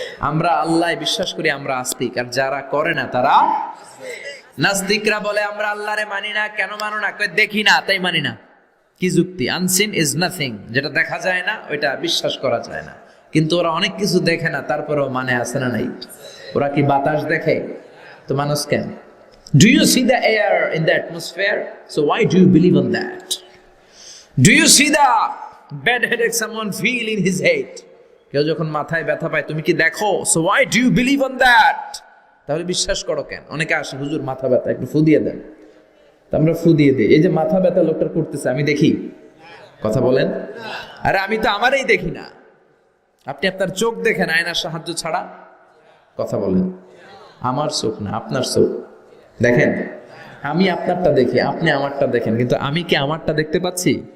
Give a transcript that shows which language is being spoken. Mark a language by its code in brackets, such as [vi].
[bn] আমরা আল্লাহ বিশ্বাস করি, আমরা আস্তিক, আর যারা করে না তারা নাস্তিকরা বলে আমরা আল্লাহরে মানি না। কেন মানো না? দেখি না তাই মানি না। কি যুক্তি? [en] unseen is nothing, [bn] যেটা দেখা যায় না ওইটা বিশ্বাস করা যায় না। কিন্তু ওরা অনেক কিছু দেখে না, তারপরেও মানে আছে না নাই? ওরা কি বাতাস দেখে? তো মানুষ কেন? [en] Do you see the air in the atmosphere? So why do you believe on that? Do you see the bad headache someone feel in his head? [bn] কেউ যখন মাথায় ব্যথা পায় তুমি কি দেখো? [en] So why do you believe on that? [bn] তাহলে বিশ্বাস করো কেন? অনেকে আসে, হুজুর মাথা ব্যথা, একটু ফু দিয়ে দেন। আমরা ফু দিয়ে দিই। এই যে মাথা ব্যথা লোকটার করতেছে, আমি দেখি? কথা বলেন। আরে আমি তো আমারই দেখি না। আপনি আপনার চোখ দেখেন আয়নার সাহায্য ছাড়া? কথা বলেন। আমার চোখ না, আপনার চোখ দেখেন। আমি আপনারটা দেখি, আপনি আমারটা দেখেন, কিন্তু আমি কি আমারটা দেখতে পাচ্ছি?